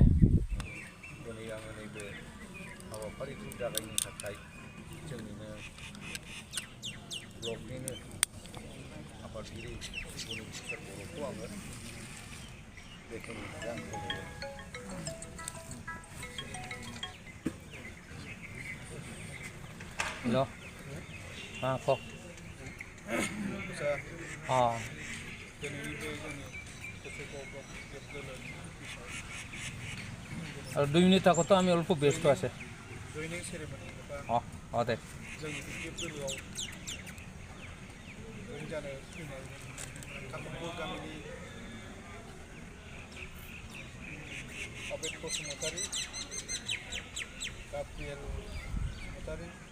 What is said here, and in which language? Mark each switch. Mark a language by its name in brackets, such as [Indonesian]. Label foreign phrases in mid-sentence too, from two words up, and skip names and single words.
[Bodo] दिनै आङो नैबे हाबाफारिखौ जागायनो थाखाय जोंनिनो ब्लकनिनो आफादगिरि गुनि किशोर बर'खौ आङो बेखेवनो आं होबाय। हेल' मा कक दिनैनि बे जोंनि कुसुगाव ब्लक बिपिएफ दोलोनि [Bangla] আর 2 মিনিট থাকো তো, আমি অল্প ব্যস্ত আছে। [English] joining ceremony एबा दे [Bodo] जोंनि बिटिएफ दोलोआव जयेन जानो फैनाय काकटपुर गामिनि अबेद बसुमतारी, गाब्रिएल बसुमतारी,